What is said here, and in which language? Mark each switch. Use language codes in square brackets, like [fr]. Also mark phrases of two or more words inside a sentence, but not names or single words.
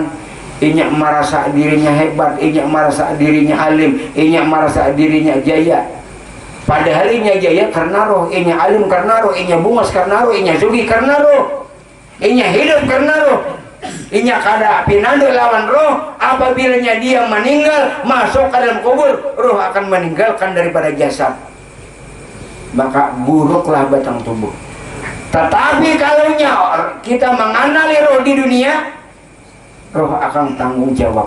[bjn] Inya merasa dirinya hebat, inya merasa dirinya alim, inya merasa dirinya jaya. Padahal inya jaya karena roh, inya alim karena roh, inya bungas karena roh, inya sugi karena roh, inya hidup karena roh. Inya kada pinando lawan roh. [id] Apabila dia meninggal masuk ke dalam kubur, roh akan meninggalkan daripada jasad. Maka buruklah batang tubuh. Tetapi kalau kita mengenali roh di dunia, roh akan tanggung jawab.